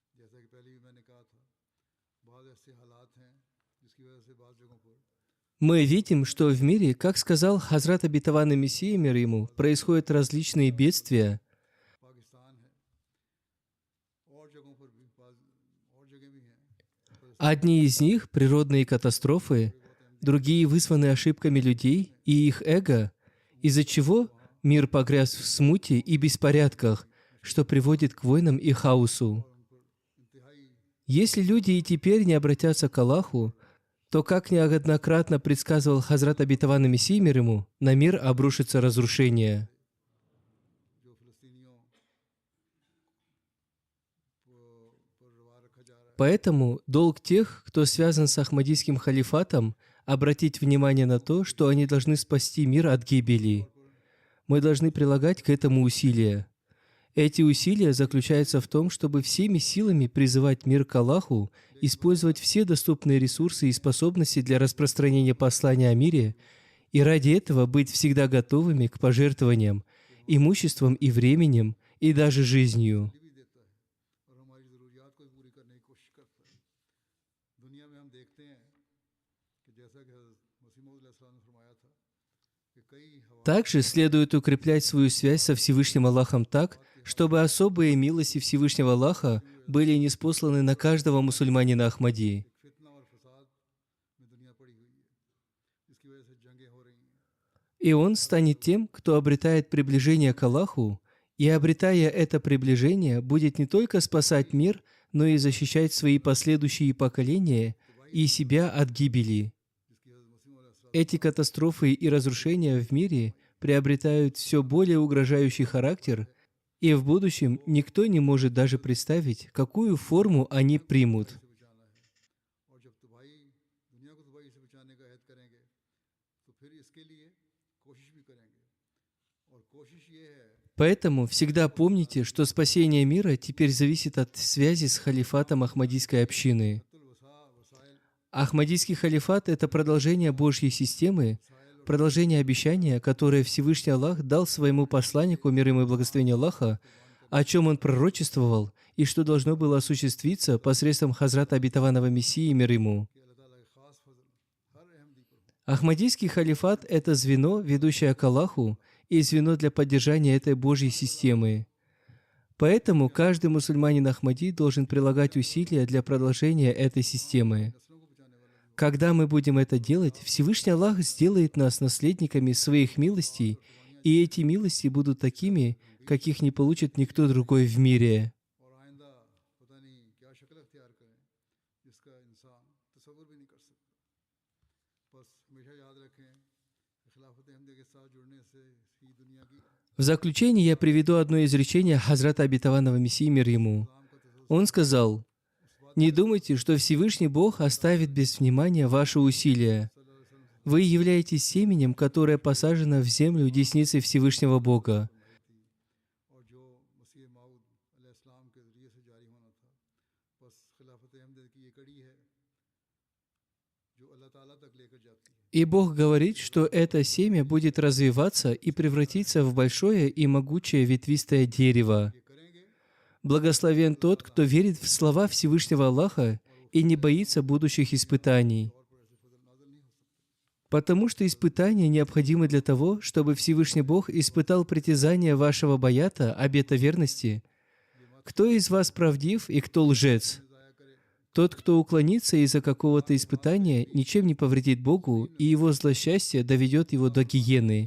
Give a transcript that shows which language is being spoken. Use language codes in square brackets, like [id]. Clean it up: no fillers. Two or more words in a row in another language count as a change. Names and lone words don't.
[ur] جیسا کہ پہلے بھی میں نے کہا تھا، بہت ایسے حالات ہیں جس کی وجہ سے بعض جگہوں پر [ru] Мы видим, что в мире, как сказал Хазрат Обетованный Мессия, мир ему, происходят различные бедствия. [ur] پاکستان ہے اور جگہوں پر بھی اور جگہ بھی ہیں, [ru] Одни из них — природные катастрофы, другие вызваны ошибками людей и их эго, из-за чего мир погряз в смуте и беспорядках, что приводит к войнам и хаосу. Если люди и теперь не обратятся к Аллаху, то, как неоднократно предсказывал Хазрат Обетованный Мессия, мир ему, на мир обрушится разрушение. [ur] جو فلسطینیوں پر روا رکھا جا رہا ہے. [ru] Поэтому долг тех, кто связан с Ахмадийским халифатом, обратить внимание на то, что они должны спасти мир от гибели. Мы должны прилагать к этому усилия. Эти усилия заключаются в том, чтобы всеми силами призывать мир к Аллаху, использовать все доступные ресурсы и способности для распространения послания о мире, и ради этого быть всегда готовыми к пожертвованиям, имуществом и временем, и даже жизнью. [ur] بھی دیتا ہے اور ہماری ضروریات کو بھی پوری کرنے کی کوشش کرتا ہے. دنیا میں ہم دیکھتے ہیں کہ جیسا کہ مسیح موعود علیہ السلام نے فرمایا تھا کہ کئی ہوا [ru] Также следует укреплять свою связь со Всевышним Аллахом так, чтобы особые милости Всевышнего Аллаха были ниспосланы на каждого мусульманина Ахмади. [ur] فتنہ اور فساد میں دنیا پڑی ہوئی ہے، جس کی وجہ سے جنگیں ہو رہی ہیں. [ru] И он станет тем, кто обретает приближение к Аллаху, и, обретая это приближение, будет не только спасать мир, но и защищать свои последующие поколения и себя от гибели. [ur] جس کی حضرت مسیح موعود علیہ السلام [ru] Эти катастрофы и разрушения в мире приобретают все более угрожающий характер, и в будущем никто не может даже представить, какую форму они примут. [ur] سے بچانا ہے، اور جب تباہی دنیا کو تباہی سے بچانے کا عہد کریں گے تو پھر اس کے لیے کوشش بھی کریں گے، اور کوشش یہ ہے [ru] Поэтому всегда помните, что спасение мира теперь зависит от связи с халифатом Ахмадийской общины. [ur] वसाइल [ru] Ахмадийский халифат — это продолжение Божьей системы, продолжение обещания, которое Всевышний Аллах дал своему посланнику, мир ему и благословение Аллаха, о чем он пророчествовал и что должно было осуществиться посредством Хазрата Обетованного Мессии, мир ему. [ur] کہ اللہ تعالیٰ کا خاص فضل ہر احمدی پر ہو. [ru] Ахмадийский халифат — это звено, ведущее к Аллаху, и звено для поддержания этой Божьей системы. Поэтому каждый мусульманин Ахмади должен прилагать усилия для продолжения этой системы. Когда мы будем это делать, Всевышний Аллах сделает нас наследниками своих милостей, и эти милости будут такими, каких не получит никто другой в мире. [ur] اور آئندہ پتا نہیں کیا شکل اختیار کریں جس کا انسان تصور بھی نہیں کر سکتا. بس ہمیشہ یاد رکھیں کہ خلافت احمدی کے ساتھ جڑنے سے ہی دنیا کی [ru] В заключение я приведу одно изречение Хазрата Обетованного Мессии, мир ему. Он сказал: «Не думайте, что Всевышний Бог оставит без внимания ваши усилия. Вы являетесь семенем, которое посажено в землю десницей Всевышнего Бога. [ur] اور جو مسیح موعود علیہ السلام کے ذریعے سے جاری ہونا تھا، بس خلافت احمدی کی یہ کڑی ہے جو اللہ تعالیٰ تک لے کر جاتی ہے. [ru] И Бог говорит, что это семя будет развиваться и превратиться в большое и могучее ветвистое дерево. [ur] یہ کریں گے [ru] Благословен тот, кто верит в слова Всевышнего Аллаха и не боится будущих испытаний. Потому что испытания необходимы для того, чтобы Всевышний Бог испытал притязание вашего баята, обета верности. Кто из вас правдив и кто лжец? Тот, кто уклонится из-за какого-то испытания, ничем не повредит Богу, и его злосчастье доведет его до гиены.